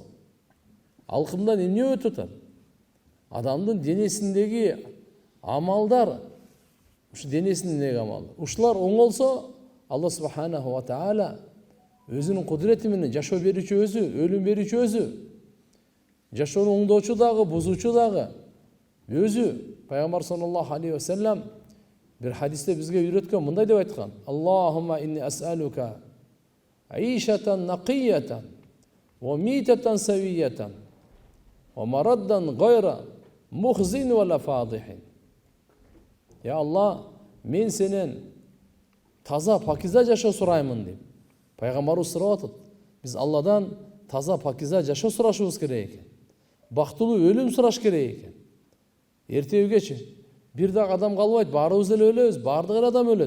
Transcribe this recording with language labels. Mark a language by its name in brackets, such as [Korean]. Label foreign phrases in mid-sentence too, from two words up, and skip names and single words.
[Kyrgyz] Алкымдан эмне өтүп атат? Адамдын денесиндеги амалдар, ушу денесиндеги амал. Ушулар оңолсо, [Arabic] الله سبحانه وتعالى [Kyrgyz] өзүнүн кудурети менен жашоо берүүчү өзү, өлүм берүүчү өзү. Жашоону оңдоочу дагы, бузуучу дагы өзү. Пайгамбар [Arabic] صلى الله عليه وسلم [Kyrgyz] бир хадисте бизге үйрөткөн, мындай деп айткан: [Arabic] اللهم إني أسألك عيشة نقية وميتة سوية ومردا غير مخز وفاضح. [Kyrgyz] Я Алла, мен сенен таза пакиза жашоо сураймын деп. Пайгамбарыбыз сурап атат. Биз Алладан таза пакиза жашоо сурашыбыз керек экен. Бактылуу өлүм сураш керек экен. Эртеүгечи бир дагы адам калбайт, баарыбыз эле өлөбүз, баардык эле адам өлөт.